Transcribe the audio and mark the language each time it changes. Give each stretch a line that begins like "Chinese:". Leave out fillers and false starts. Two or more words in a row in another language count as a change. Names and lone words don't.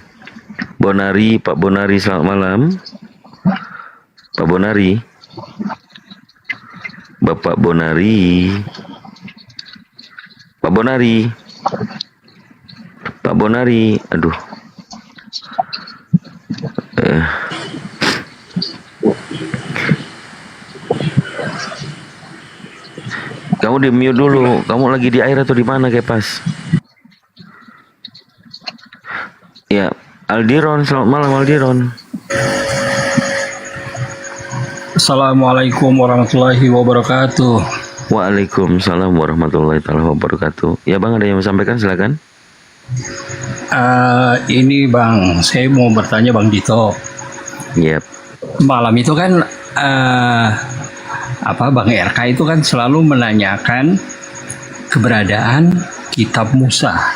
Indonesian: Bonari, Pak Bonari, selamat malam. Pak Bonari, Bapak Bonari, Pak Bonari, aduh. Kamu di mute dulu. Kamu lagi di air atau di mana Kepas? Ya, Aldiron, selamat malam Aldiron.
Arabic: السلام عليكم ورحمة الله وبركاته. وعليكم السلام ورحمة الله وبركاته.
Indonesian: Ya bang, ada yang mau sampaikan silakan. Ini bang, saya mau bertanya bang Dito. Yep. Malam itu kan Bang RK itu kan selalu menanyakan keberadaan kitab Musa.